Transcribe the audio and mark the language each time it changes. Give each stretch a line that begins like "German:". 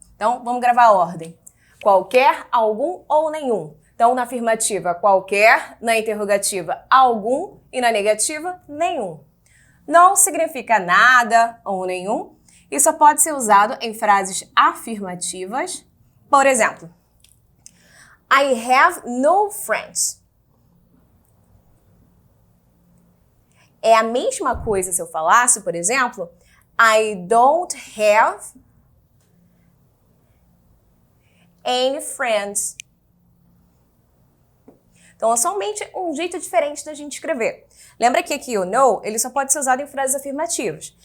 Portuguese: Então, vamos gravar a ordem. Qualquer, algum ou nenhum. Então, na afirmativa, qualquer. Na interrogativa, algum. E na negativa, nenhum. Não significa nada ou nenhum. E só pode ser usado em frases afirmativas. Por exemplo,
English: I have no friends.
Portuguese: É a mesma coisa se eu falasse, por exemplo,
English: I don't have any friends.
Portuguese: Então, é somente um jeito diferente da gente escrever. Lembra que aqui o no, ele só pode ser usado em frases afirmativas.